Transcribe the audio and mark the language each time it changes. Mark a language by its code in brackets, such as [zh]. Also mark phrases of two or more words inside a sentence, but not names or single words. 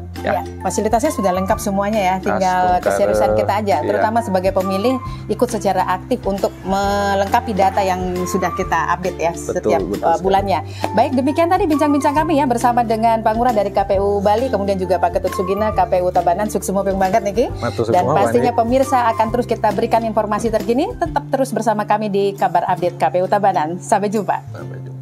[id] Ya, fasilitasnya sudah lengkap semuanya ya, tinggal keseriusan kita aja, terutama sebagai pemilih ikut secara aktif untuk melengkapi data yang sudah kita update ya setiap bulannya. Baik, demikian tadi bincang-bincang kami ya bersama dengan Pak Ngurah dari KPU Bali, kemudian juga Pak Ketut Sugina KPU Tabanan. [ban] Suksemo ping banget niki. [id] Dan pastinya pemirsa akan terus kita berikan informasi terkini. Tetap terus bersama kami di Kabar Update KPU Tabanan. Sampai jumpa.